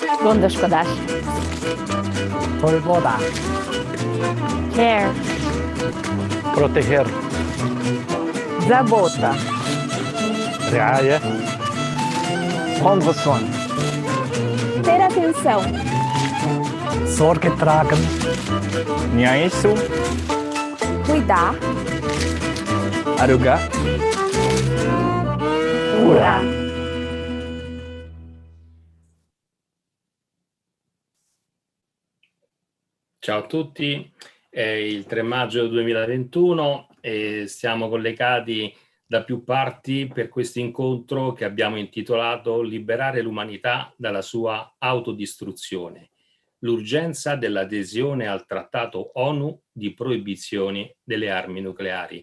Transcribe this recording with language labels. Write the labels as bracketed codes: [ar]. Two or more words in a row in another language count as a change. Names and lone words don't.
[hu] Gondoskodás. Polvoda. [en] Care. [pt] Proteger. [ru] Забота. Riaia. Ongeson. [pt] Ter atenção. [de] Sorge tragen. Niaisu. [es] Cuidar. [tl] Aruga. [it] Cura. Ciao a tutti, è il 3 maggio 2021 e siamo collegati da più parti per questo incontro che abbiamo intitolato Liberare l'umanità dalla sua autodistruzione, l'urgenza dell'adesione al trattato ONU di proibizione delle armi nucleari.